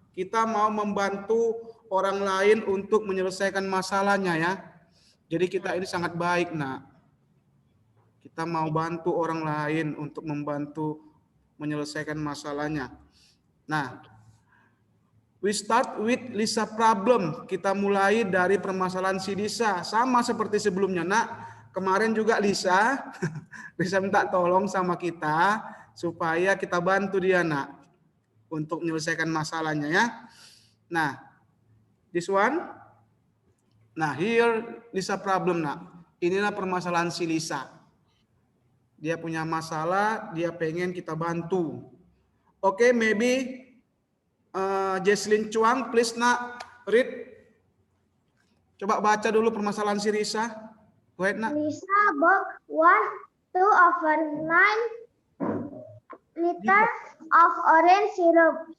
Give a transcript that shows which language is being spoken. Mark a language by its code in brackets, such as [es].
[id] Kita mau membantu orang lain untuk menyelesaikan masalahnya ya. Jadi kita ini sangat baik nak. Kita mau bantu orang lain untuk membantu menyelesaikan masalahnya. [en] Nah, we start with Lisa problem. [id] Kita mulai dari permasalahan si Lisa. Sama seperti sebelumnya, nak. Kemarin juga Lisa minta tolong sama kita supaya kita bantu dia, nak, untuk menyelesaikan masalahnya ya. [en] Nah, this one. Nah, here Lisa problem, nak. [id] Inilah permasalahan si Lisa. Dia punya masalah, dia pengen kita bantu. [en] Oke, maybe Jesslyn Chuang, please nak, read. [id] Coba baca dulu permasalahan si Lisa. [en] Go ahead, [id] nak. [en] Lisa bought 1/2 liters of orange syrup.